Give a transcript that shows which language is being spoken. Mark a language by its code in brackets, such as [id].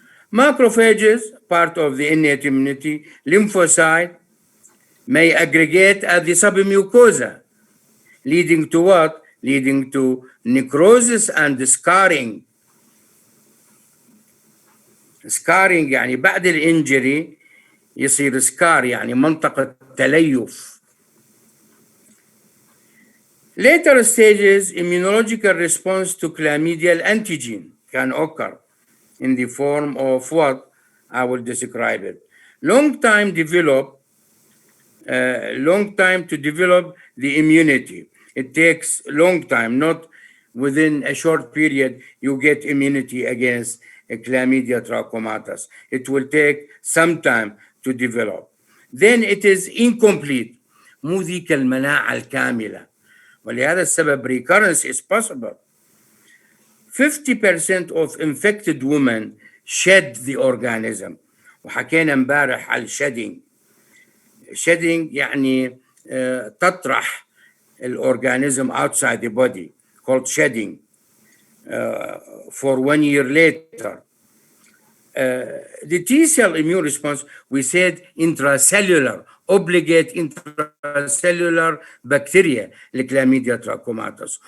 [en] Macrophages, part of the innate immunity. Lymphocyte may aggregate at the submucosa, leading to what? Leading to necrosis and scarring. [ar] Scarring يعني بعد الانجري يصير سكار يعني منطقة تليف. [en] Later stages, immunological response to chlamydial antigen can occur in the form of what? I will describe it. Long time to develop the immunity. It takes long time, not within a short period you get immunity against Chlamydia trachomatis. It will take some time to develop. Then it is incomplete. [ar] مو ذيك المناعة الكاملة. ولهذا السبب [en] recurrence is possible. 50% of infected women shed the organism. [ar] وحكينا امبارح على shedding. [en] Shedding [ar] يعني تطرح [en] الorganism outside the body, called shedding. For 1 year later. The T cell immune response, we said intracellular, obligate intracellular bacteria, like Chlamydia trachomatis.